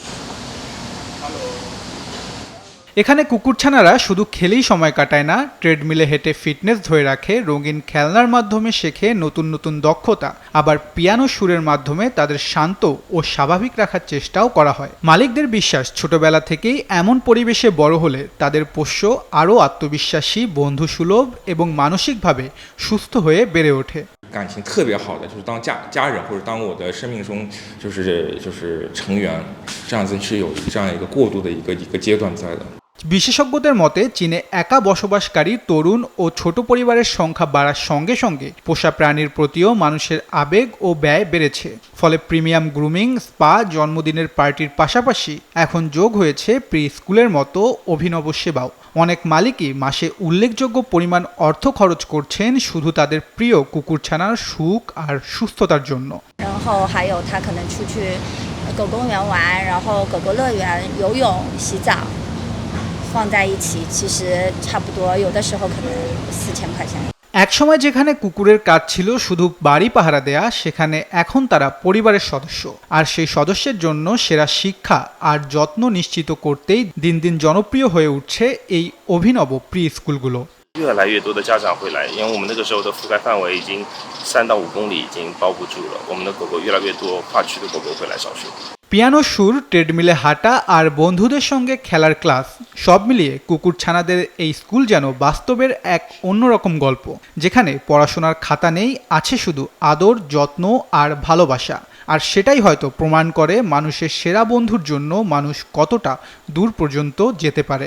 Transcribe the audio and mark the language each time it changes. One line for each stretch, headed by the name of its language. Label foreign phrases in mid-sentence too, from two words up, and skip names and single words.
Bangla: এখানে কুকুরছানারা শুধু খেলেই সময় কাটায় না, ট্রেডমিলে হেঁটে ফিটনেস ধরে রাখে, রঙিন খেলনার মাধ্যমে শেখে নতুন নতুন দক্ষতা, আবার পিয়ানো সুরের মাধ্যমে তাদের শান্ত ও স্বাভাবিক রাখার চেষ্টাও করা হয়। মালিকদের বিশ্বাস, ছোটবেলা থেকেই এমন পরিবেশে বড় হলে তাদের পোষ্য আরও আত্মবিশ্বাসী, বন্ধুসুলভ এবং মানসিকভাবে সুস্থ হয়ে বেড়ে ওঠে।
Chinese: 感情特别好的就是当家人或者当我的生命中就是成员，这样子是有这样一个过渡的一个阶段在的。
Bangla: বিশেষজ্ঞদের মতে চীনে একা বসবাসকারী তরুণ ও ছোট পরিবারের সংখ্যা বাড়ার সঙ্গে সঙ্গে পোষা প্রাণীর প্রতিও মানুষের আবেগ ও ব্যয় বেড়েছে। ফলে প্রিমিয়াম গ্রুমিং, স্পা, জন্মদিনের পার্টির পাশাপাশি এখন যোগ হয়েছে প্রি স্কুলের মতো অভিনব সেবাও। অনেক মালিকই মাসে উল্লেখযোগ্য পরিমাণ অর্থ খরচ করছেন শুধু তাদের প্রিয় কুকুরছানার সুখ আর সুস্থতার জন্য।
Chinese: 放在一起，其实差不多，有的时候可能4000块钱。
Bangla: একসময় যেখানে কুকুরের কাজ ছিল শুধু বাড়ি পাহারা দেয়া, সেখানে এখন তারা পরিবারের সদস্য। আর সেই সদস্যের জন্য সেরা শিক্ষা আর যত্ন নিশ্চিত করতেই দিন দিন জনপ্রিয় হয়ে উঠছে এই অভিনব প্রি স্কুলগুলো।
Chinese: 越来越多的家长会来，因为我们那个时候的覆盖范围已经3到5公里已经包不住了。我们的狗狗越来越多，跨区的狗狗会来上学。
Bangla: পিয়ানো সুর, ট্রেডমিলে হাঁটা আর বন্ধুদের সঙ্গে খেলার ক্লাস, সব মিলিয়ে কুকুরছানাদের এই স্কুল যেন বাস্তবের এক অন্যরকম গল্প, যেখানে পড়াশোনার খাতা নেই, আছে শুধু আদর, যত্ন আর ভালোবাসা। আর সেটাই হয়তো প্রমাণ করে মানুষের সেরা বন্ধুর জন্য মানুষ কতটা দূর পর্যন্ত যেতে পারে।